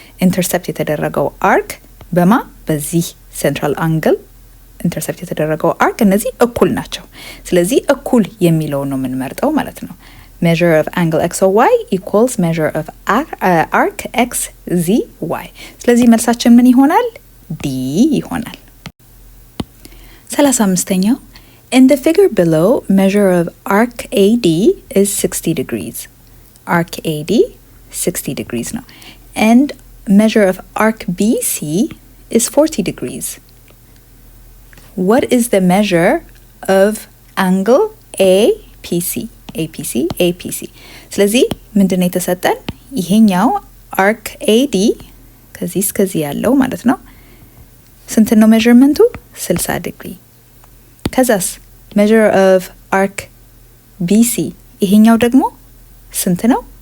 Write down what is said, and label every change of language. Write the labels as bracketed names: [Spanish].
[Amharic] ኢንተርሰፕት የተደረገው አርክ በዚህ ሴንትራል አንግል ኢንተርሰፕት የተደረገው አርክ እነዚህ እኩል ናቸው። ስለዚህ እኩል የሚለው ነው የምንመርጠው ማለት ነው። [English] measure of angle XOY equals measure of arc XZY። [Amharic] ስለዚህ መልሳችን ምን ይሆናል? D ይሆናል። 35ኛው [English] In the figure below, measure of arc AD is 60 degrees. Arc AD 60 degrees now. And measure of arc BC is 40 degrees. What is the measure of angle APC? [Amharic] APC. ስለዚህ ምንድነው የተሰጠን? ይሄኛው arc AD ከዚህ እስከዚህ ያለው ማለት ነው ስንት ነው measurementቱ? 60 ዲግሪ። ከዛስ [English] measure of arc BC [Amharic] ይሄኛው ደግሞ ስንት ነው?